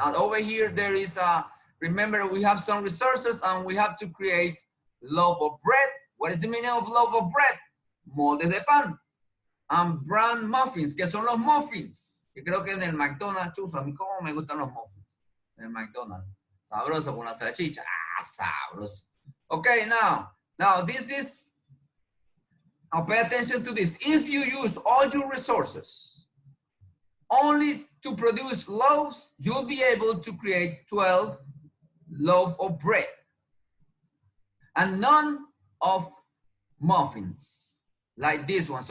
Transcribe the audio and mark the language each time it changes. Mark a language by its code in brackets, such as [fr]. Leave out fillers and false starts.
[en] Now over here there is a, remember we have some resources and we have to create loaf of bread. What is the meaning of loaf of bread? [es] Moldes de pan. [en] And brand muffins, [es] que son los muffins. Que creo que en el McDonald's, chuzo, a mí cómo me gustan los muffins. En el McDonald's. Sabroso con la salchicha. Ah, sabroso. [en] Okay, now this is, now pay attention to this. If you use all your resources only to produce loaves, you'll be able to create 12 loaves of bread and none of muffins like this one.